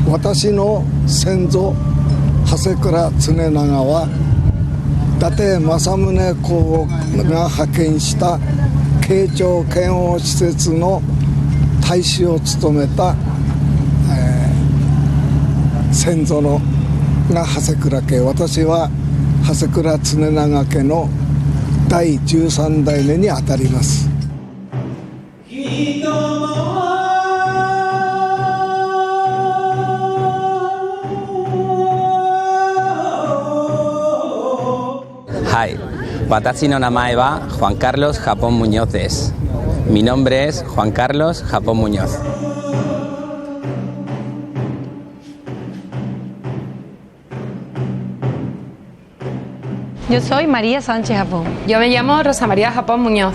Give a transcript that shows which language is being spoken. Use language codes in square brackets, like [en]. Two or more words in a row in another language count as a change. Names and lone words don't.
[ja] 私の先祖長谷倉常長は伊達政宗公が派遣した慶長遣欧使節の大使を務めた、先祖のが長谷倉家、私は長谷倉常長家の第13代目にあたります。 Hi, 私 の 名前 は Juan Carlos Japón Muñoz des. [es] Mi nombre es Juan Carlos Japón Muñoz. Yo soy María Sánchez Japón. Yo me llamo Rosa María Japón Muñoz.